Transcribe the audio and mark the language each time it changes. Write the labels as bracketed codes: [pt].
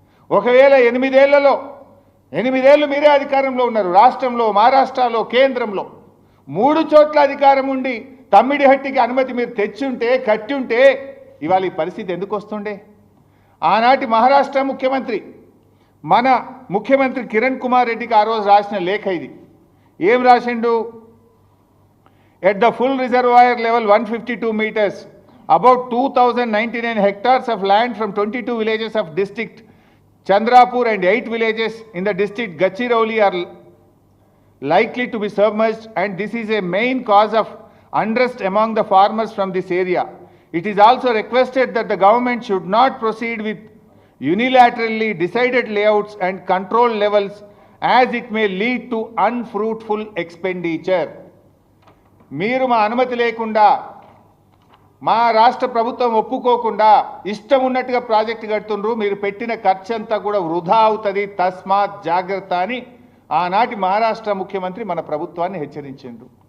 [te] ఒకవేళ 8 ఏళ్లలో 8 ఏళ్ళు మీరే అధికారంలో ఉన్నారు, రాష్ట్రంలో, మహారాష్ట్రలో, కేంద్రంలో 3 చోట్ల అధికారం ఉండి తమ్మిడిహట్టికి అనుమతి మీరు తెచ్చుంటే, కట్టి ఉంటే ఇవాళ ఈ పరిస్థితి ఎందుకు వస్తుండే? ఆనాటి మహారాష్ట్ర ముఖ్యమంత్రి మన ముఖ్యమంత్రి కిరణ్ కుమార్ రెడ్డికి ఆ రోజు రాసిన లేఖ ఇది. ఏం రాసిండు? [en] At the full reservoir level 152 meters, about 2099 hectares of land from 22 villages of district Chandrapur and 8 villages in the district Gadchiroli are likely to be submerged, and this is a main cause of unrest among the farmers from this area. It is also requested that the government should not proceed with unilaterally decided layouts and control levels, as it may lead to unfruitful expenditure. [te] మీరు మా అనుమతి లేకుండా, మా రాష్ట్ర ప్రభుత్వం ఒప్పుకోకుండా ఇష్టం ఉన్నట్టుగా ప్రాజెక్టు కడుతుండ్రు, మీరు పెట్టిన ఖర్చు అంతా కూడా వృధా అవుతుంది, తస్మాత్ జాగ్రత్త అని ఆనాటి మహారాష్ట్ర ముఖ్యమంత్రి మన ప్రభుత్వాన్ని హెచ్చరించిండ్రు.